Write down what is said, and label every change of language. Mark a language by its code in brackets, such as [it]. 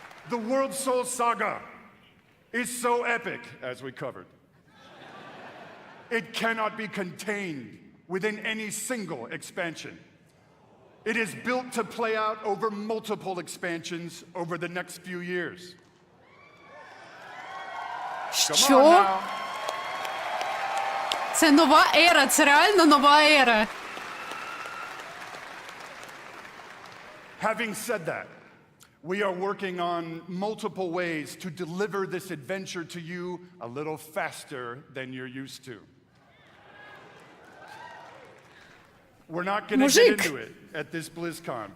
[en] The World Soul Saga is so epic, as we covered. It cannot be contained within any single expansion. It is built to play out over multiple expansions over the next few years. [uk] Що? Це нова ера, це реально нова ера. [en] Having said that, we are working on multiple ways to deliver this adventure to you a little faster than you're used to. We're not going to get into it at this BlizzCon.